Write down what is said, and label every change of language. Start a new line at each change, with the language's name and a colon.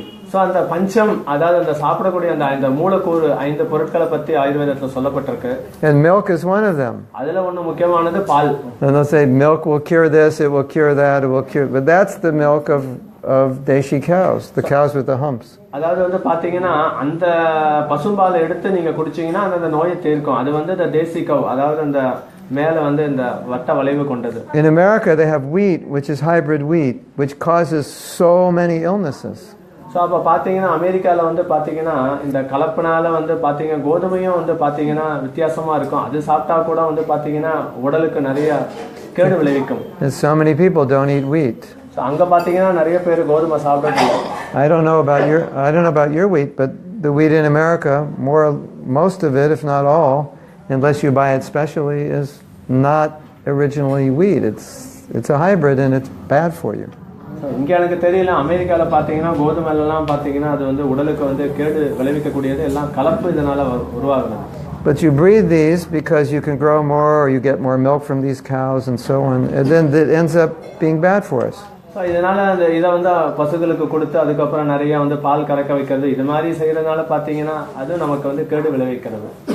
Tamil: So அந்த பஞ்சம் அதாவது அந்த சாப்பிடக்கூடிய அந்த மூலக்கூறு 5 பொருட்களை பத்தி ஆயுர்வேதத்துல சொல்லப்பட்டிருக்கு.
English: And milk is one of them.
Tamil: அதுல ஒண்ணு முக்கியமானது பால்.
English: And they'll say milk will cure this, it will cure that, it will cure. But that's the milk of deshi cows, the cows with the humps.
Tamil: அதாவது வந்து பாத்தீங்கன்னா அந்த பசும்பாலை எடுத்து நீங்க குடிச்சீங்கன்னா அந்த நோயை தீர்க்கும். அது வந்து the தேசி கவ் அதாவது அந்த மேல வந்து இந்த வட்ட வளைவு கொண்டது.
English: In America they have wheat, which is hybrid wheat, which causes so many illnesses.
Tamil: So அப்போ பார்த்தீங்கன்னா அமெரிக்காவில் வந்து பார்த்தீங்கன்னா இந்த கலப்பினால வந்து பார்த்தீங்கன்னா கோதுமையும் வந்து பார்த்தீங்கன்னா வித்தியாசமாக இருக்கும். அது சாப்பிட்டா கூட வந்து பார்த்தீங்கன்னா உடலுக்கு நிறைய கேடு விளைவிக்கும்.
English: And so many people don't eat wheat.
Tamil: So அங்கே பார்த்தீங்கன்னா நிறைய பேர் கோதுமை சாப்பிட்றது.
English: I don't know about your wheat, but the wheat in America, most of it, if not all, unless you buy it specially, is not originally wheat. It's a hybrid and it's bad for you.
Tamil: இங்கே எனக்கு தெரியல. அமெரிக்காவில் பார்த்தீங்கன்னா கோதுமைலாம் பார்த்தீங்கன்னா அது வந்து உடலுக்கு வந்து கேடு விளைவிக்கக்கூடியது எல்லாம் கலப்பு இதனால உருவாகுது.
English: But you breed these because you can grow more or you get more milk from these cows and so on, and then it ends up being bad for us.
Tamil: So இதனால இதை வந்து பசுகளுக்கு கொடுத்து அதுக்கப்புறம் நிறைய வந்து பால் கறக்க வைக்கிறது இது மாதிரி செய்யறதுனால பார்த்தீங்கன்னா அது நமக்கு வந்து கேடு விளைவிக்கிறது.